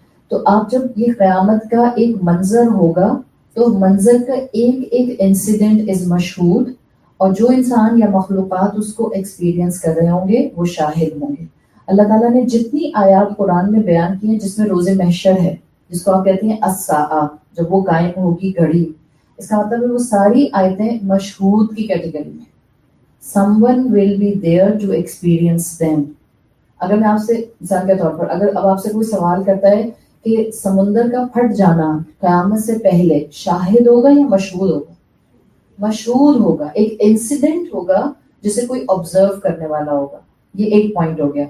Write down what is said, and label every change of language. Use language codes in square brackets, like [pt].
[ur] تو آپ جب یہ قیامت کا ایک منظر ہوگا تو منظر کا ایک ایک انسیڈنٹ از مشہود، اور جو انسان یا مخلوقات اس کو ایکسپیرینس کر رہے ہوں گے وہ شاہد ہوں گے. اللہ تعالیٰ نے جتنی آیات قرآن میں بیان کی ہیں جس میں روز محشر ہے، جس کو آپ کہتے ہیں الساعہ، جب وہ قائم ہوگی گھڑی، اس کا مطلب ہے وہ ساری آیتیں مشہود کی کیٹیگری میں. [en] someone will be there to experience them. [ur] اگر میں آپ سے مثال کے طور پر اگر اب آپ سے کوئی سوال کرتا ہے کہ سمندر کا پھٹ جانا قیامت سے پہلے شاہد ہوگا یا مشہود ہوگا؟ مشہود ہوگا. ایک انسیڈنٹ ہوگا جسے کوئی آبزرو کرنے والا ہوگا. یہ ایک پوائنٹ ہو گیا.